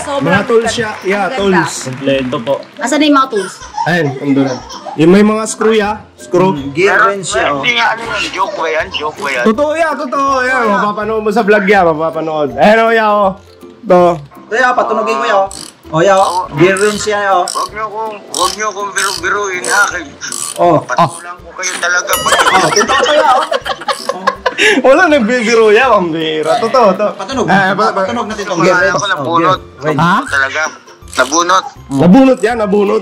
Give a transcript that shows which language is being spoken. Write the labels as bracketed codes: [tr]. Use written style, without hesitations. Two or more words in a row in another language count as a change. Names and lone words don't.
[tl] Mga tools siya. Yeah, tools. Kompleto po. Asan na yung mga tools? Ayun, andun. Yung may mga screw ya. Screw. Gear range siya, oh. Hindi nga ano yan, joke ba yan? Totoo yan, totoo. Yan, mapapanood mo sa vlog yan, mapapanood. Ayun, oh, ya, oh. Ito. Ito, ya, patunogin ko, ya, oh. Oh, ya, oh. Gear range siya, oh. Huwag niyo kong biru-biruin ha. Patulang ko kayo talaga. Wala nagbibiro yan, pambira. Totoo, to. Patunog. Patunog na tito. Kaya ako nabunot. Talaga. Nabunot. Nabunot yan, nabunot.